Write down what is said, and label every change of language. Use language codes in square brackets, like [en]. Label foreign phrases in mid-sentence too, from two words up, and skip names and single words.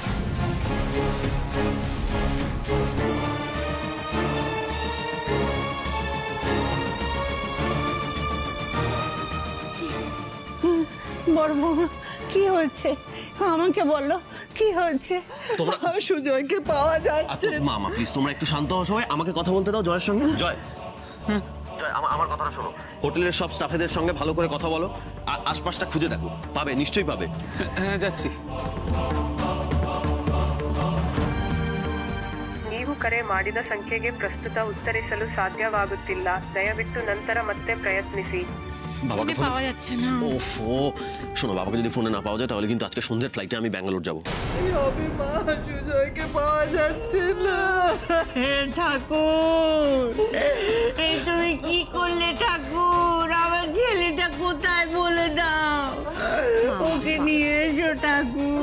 [bn] বড় বৌমা কি হয়েছে আমাকে বলো, কি হয়েছে? সুজয়কে পাওয়া যাচ্ছে না। মামা প্লিজ তোমরা একটু শান্ত হও সবাই, আমাকে কথা বলতে দাও জয়ের সঙ্গে। জয় আমার কথাটা শোনো, হোটেলের সব স্টাফেদের সঙ্গে ভালো করে কথা বলো, আশপাশটা খুঁজে দেখো, পাবে, নিশ্চয়ই পাবে। হ্যাঁ যাচ্ছি। [kn] ನೀವು ಕರೆ ಮಾಡಿದ ಸಂಖ್ಯೆಗೆ ಪ್ರಸ್ತುತ ಉತ್ತರಿಸಲು ಸಾಧ್ಯವಾಗುತ್ತಿಲ್ಲ, ದಯವಿಟ್ಟು ನಂತರ ಮತ್ತೆ ಪ್ರಯತ್ನಿಸಿ। [bn] বাবাকে পাওয়া যাচ্ছে না। ওফো, শোনো বাবাকে যদি ফোনে না পাওয়া যায় তাহলে কিন্তু আজকে সন্ধ্যের ফ্লাইটে আমি ব্যাঙ্গালোর যাবো। সুজয়কে পাওয়া যাচ্ছে না। ঠাকুর তুমি কি করলে ঠাকুর? আমার ছেলেটা কোথায় বলে দাও, ওকে নিয়ে এসো ঠাকুর।